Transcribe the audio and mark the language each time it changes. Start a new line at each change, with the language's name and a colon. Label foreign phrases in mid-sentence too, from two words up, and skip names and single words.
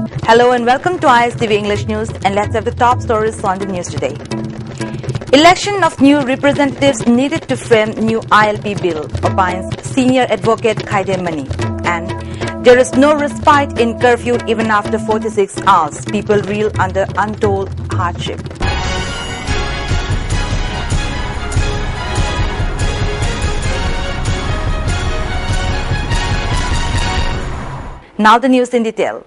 English: Hello and welcome to ISTV English News, and let's have the top stories on the news today. Election of new representatives needed to frame new ILP bill, opines senior advocate Khaide Mani. And there is no respite in curfew even after 46 hours. People reel under untold hardship. Now the news in detail.